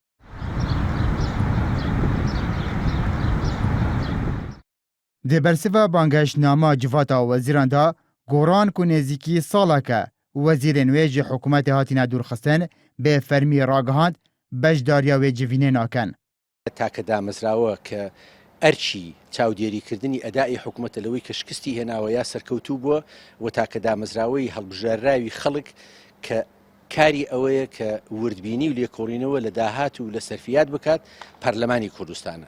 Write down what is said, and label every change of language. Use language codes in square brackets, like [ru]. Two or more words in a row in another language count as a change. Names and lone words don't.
[ku] Di bersiva bangehiştnama civata wezîran de goran ku nêzîkî saleke wezîrên wê ji hikûmetê hatîne dûrxistin bê fermî ragihand beşdariya wê civînê nakin. [ckb] تاکە دامەزراوە کە ئەرچی چاودێریکردنی ئەدای حکوومەتە لەوەی کە شکستی هێناوە یا سەرکەوتوو بووە و تاکە دامەزراوەی هەڵبژێڕاوی خەڵک کە کاری ئەوەیە کە وردبینی و لێکۆڵینەوە لە داهات و لە سەرفیات بکات پەرلەمانی کوردستانە.